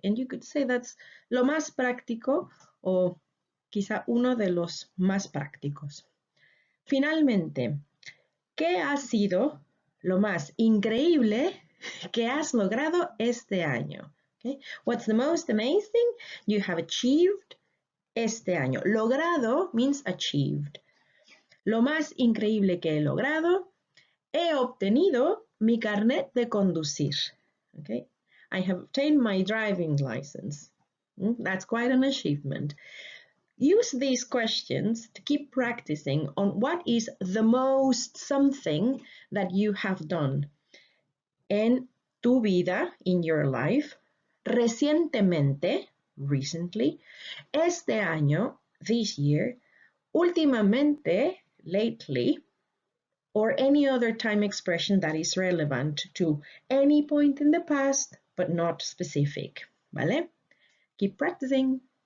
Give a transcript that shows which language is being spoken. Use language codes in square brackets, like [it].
[en] And you could say that's [es] lo más práctico o quizá uno de los más prácticos. Finalmente, ¿qué ha sido lo más increíble que has logrado este año? [en] Okay. What's the most amazing you have achieved [es] este año? [en] Logrado means achieved. [es] Lo más increíble que he logrado, he obtenido mi carnet de conducir. [en] Okay? I have obtained my driving license. That's quite an achievement. Use these questions to keep practicing on what is the most something that you have done [es] en tu vida, [en] in your life, recientemente, recently, [es] este año, [en] this year, últimamente, lately, or any other time expression that is relevant to any point in the past, but not specific. ¿Vale? Keep practicing.